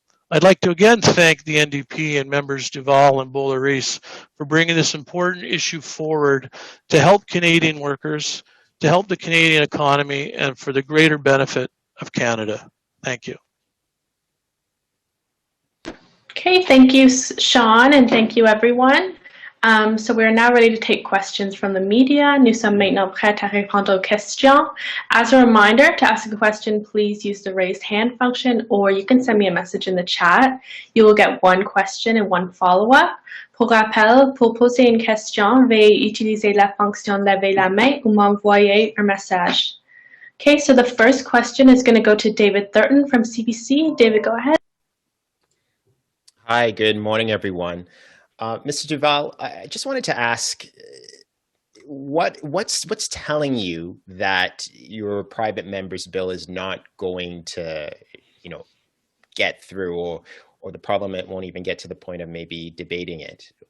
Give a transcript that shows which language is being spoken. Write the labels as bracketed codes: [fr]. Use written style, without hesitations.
[en] I'd like to again thank the NDP and members Duvall and Boulerice for bringing this important issue forward to help Canadian workers, to help the Canadian economy, and for the greater benefit of Canada. Thank you. Okay, thank you, Sean, and thank you, everyone. So we're now ready to take questions from the media. [fr] Nous sommes maintenant prêts à répondre aux questions. [en] As a reminder, to ask a question, please use the raised hand function, or you can send me a message in the chat. You will get one question and one follow-up. [fr] Pour rappel, pour poser une question, veuillez utiliser la fonction lever la main ou m'envoyer un message. [en] Okay, so the first question is going to go to David Thurton from CBC. David, go ahead. Hi, good morning, everyone. Mr. Duvall, I just wanted to ask, what's telling you that your private member's bill is not going to, get through, or the Parliament won't even get to the point of maybe debating it?